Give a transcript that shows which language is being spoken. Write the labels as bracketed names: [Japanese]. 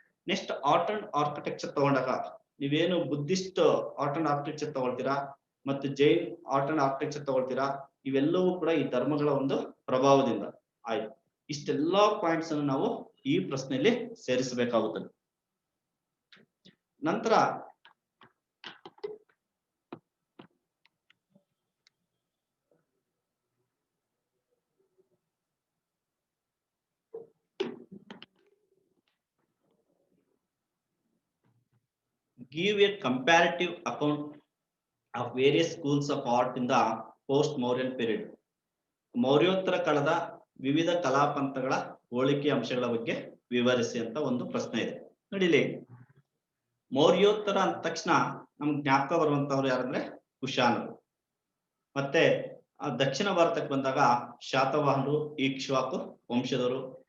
[Kannada] Next art and architecture ತಗೊಂಡಾಗ ನೀವೇನು Buddhist art and architecture ತಗೊಳ್ತೀರಾ ಮತ್ತು ಜೈನ್ ಆರ್ಟ್ ಅಂಡ್ ಆರ್ಕಿಟೆಕ್ಚರ್ ತಗೊಳ್ತೀರಾ, ಇವೆಲ್ಲವೂ ಕೂಡ ಈ ಧರ್ಮಗಳ ಒಂದು ಪ್ರಭಾವದಿಂದ ಆಯ್ತು. ಇಷ್ಟೆಲ್ಲಾ ಪಾಯಿಂಟ್ಸ್ ಅನ್ನು ನಾವು ಈ ಪ್ರಶ್ನೆಯಲ್ಲಿ ಸೇರಿಸಬೇಕಾಗುತ್ತದೆ. ನಂತರ [English] give a comparative account of various schools of art in the post-Mauryan period. [Kannada] ಮೌರ್ಯೋತ್ತರ ಕಾಲದ ವಿವಿಧ ಕಲಾಪಂಥಗಳ ಹೋಲಿಕೆ ಅಂಶಗಳ ಬಗ್ಗೆ ವಿವರಿಸಿ ಅಂತ ಒಂದು ಪ್ರಶ್ನೆ ಇದೆ. ನೋಡಿ ಇಲ್ಲಿ ಮೌರ್ಯೋತ್ತರ ಅಂದ ತಕ್ಷಣ ನಮ್ಗೆ ಜ್ಞಾಪಕ ಬರುವಂತವ್ರು ಯಾರಂದ್ರೆ ಕುಶಾನರು. ಮತ್ತೆ ದಕ್ಷಿಣ ಭಾರತಕ್ಕೆ ಬಂದಾಗ ಶಾತವಾಹನರು, ಇಕ್ಷ್ವಾಕು ವಂಶದವರು.